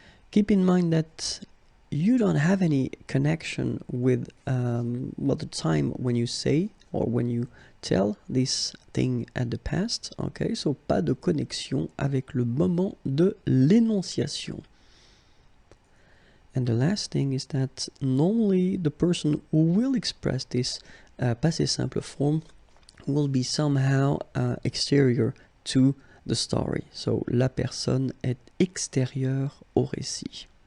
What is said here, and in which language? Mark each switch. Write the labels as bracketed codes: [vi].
[en] Keep in mind that you don't have any connection with well, the time when you say or when you tell this thing at the past. Okay, so [fr] pas de connexion avec le moment de l'énonciation. [en] And the last thing is that normally the person who will express this passé simple form will be somehow exterior to the story. [fr] So la personne est extérieure au récit.